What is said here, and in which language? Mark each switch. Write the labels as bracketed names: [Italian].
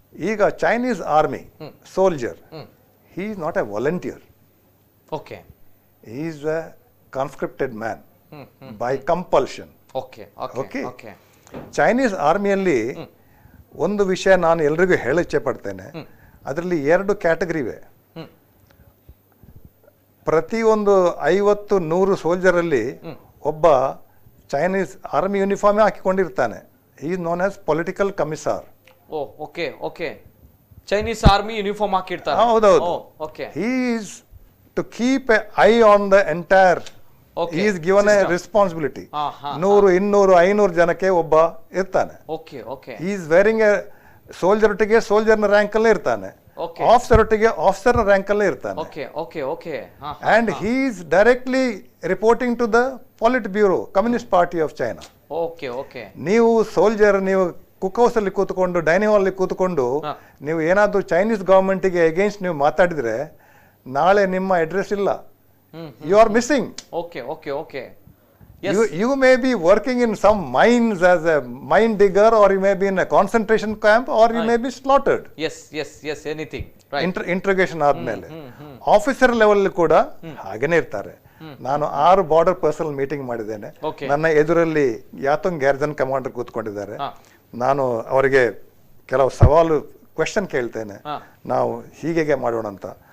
[Kannada] ಈಗ Chinese army soldier [English] he is not a volunteer. Okay He is a conscripted man by compulsion. Okay Okay. Okay okay [Kannada] Chinese ಆರ್ಮಿಯಲ್ಲಿ ಒಂದು ವಿಷಯ ನಾನು ಎಲ್ರಿಗೂ ಹೇಳ ಇಚ್ಛೆ ಪಡ್ತೇನೆ, ಅದರಲ್ಲಿ 2 ಕ್ಯಾಟಗರಿ ಇವೆ. ಪ್ರತಿಯೊಂದು 50-100 ಸೋಲ್ಜರಲ್ಲಿ ಒಬ್ಬ Chinese army uniform ಹಾಕಿಕೊಂಡಿರ್ತಾನೆ. [English] He is known as political commissar. [Kannada] O okay okay Chinese army uniform ಹಾಕಿರ್ತಾರೆ. ಹೌದೌದು. Okay [English] He is to keep an eye on the entire. Okay. He is given a responsibility. [Kannada] 100, 200, 500 ಜನಕ್ಕೆ ಒಬ್ಬ ಇರ್ತಾನೆ. Okay okay [English] He is wearing a [Kannada] soldier ಒಟ್ಟಿಗೆ ಸೋಲ್ಜರ್ನ rank ಅಲ್ಲೇ ಇರ್ತಾನೆ, Okay. Officer ಒಟ್ಟಿಗೆ ಆಫೀಸರ್ನ rank ಅಲ್ಲೇ ಇರ್ತಾನೆ. Okay okay okay [English] And he is directly reporting to the Polit Bureau, Communist Party of China. Okay okay [Kannada] ನೀವು ಸೋಲ್ಜರ್, ನೀವು ಕುಕ್ ಹೌಸ್ ಅಲ್ಲಿ ಕೂತ್ಕೊಂಡು ಡೈನಿಂಗ್ ಹಾಲ್ ಅಲ್ಲಿ ಕೂತ್ಕೊಂಡು ನೀವು ಏನಾದ್ರು ಚೈನೀಸ್ ಗವರ್ಮೆಂಟ್ಗೆ ಅಗೇನ್ಸ್ಟ್ ನೀವು ಮಾತಾಡಿದ್ರೆ ನಾಳೆ ನಿಮ್ಮ ಅಡ್ರೆಸ್ ಇಲ್ಲ. [English] You are missing. Okay okay okay You may be working in some mines as a mine digger, or you may be in a concentration camp, or you may be slaughtered. Yes yes yes anything right. [Kannada] Interrogation ಆದ್ಮೇಲೆ officer level ಕೂಡ ಹಾಗೇನೆ ಇರ್ತಾರೆ. ನಾನು 6 border personal meeting ಮಾಡಿದ್ದೇನೆ. Okay. ನನ್ನ ಎದುರಲ್ಲಿ ಯಾತೊಂಗ್ ಗ್ಯಾರ್ಜನ್ commander ಕೂತ್ಕೊಂಡಿದ್ದಾರೆ. ನಾನು ಅವರಿಗೆ ಕೆಲವು ಸವಾಲು ಕ್ವೆಶನ್ ಕೇಳ್ತೇನೆ, ನಾವು ಹೀಗೆ ಮಾಡೋಣ ಅಂತ.